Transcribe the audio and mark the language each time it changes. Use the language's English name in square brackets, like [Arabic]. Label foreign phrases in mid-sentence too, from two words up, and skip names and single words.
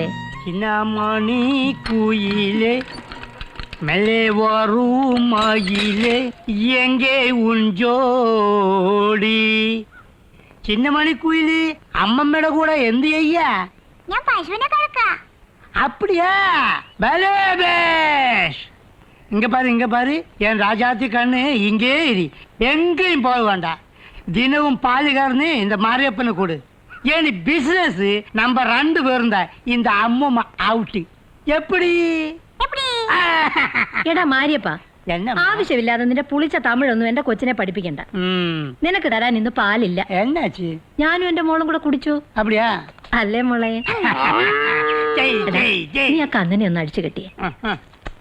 [Tamil] சின்னமணி குயிலே மெல்ல வறுமயிலே எங்கே உஞ்சோடி. [Malayalam] ചിന്നമണി കുയില് അമ്മമ്മയുടെ കൂടെ എന്ത് ചെയ്യാ? ഞാൻ പശുവിനെ കറക്കാം. [Tamil] அப்படியா? பலே பேஷ். இங்க பாரு என் ராஜாத்தி கண்ணு இங்கே இரு, எங்கேயும் போக வேண்டாம். தினமும் பால் கறந்து இந்த மாரியப்பனை கொடு. ஏன் பிசினஸ் நம்ம 2 பேரும் தான். இந்த அம்மம்மா அவுட்டு. எப்படி? [Malayalam] എടാ മാരിയപ്പ, ആവശ്യമില്ലാതെ നിന്റെ പുളിച്ച തമിഴൊന്നും എന്റെ കൊച്ചിനെ പഠിപ്പിക്കണ്ട. നിനക്ക് തരാൻ ഇന്ന് പാലില്ല. [Tamil] എന്നാച്ച്? [Malayalam] ഞാനും എന്റെ മോളും കൂടെ കുടിച്ചു. [Tamil] அப்படியா? [Malayalam] അല്ലേ മോളെ? നീ ആ കന്നിനെ ഒന്ന് അടിച്ചു കെട്ടിയേ.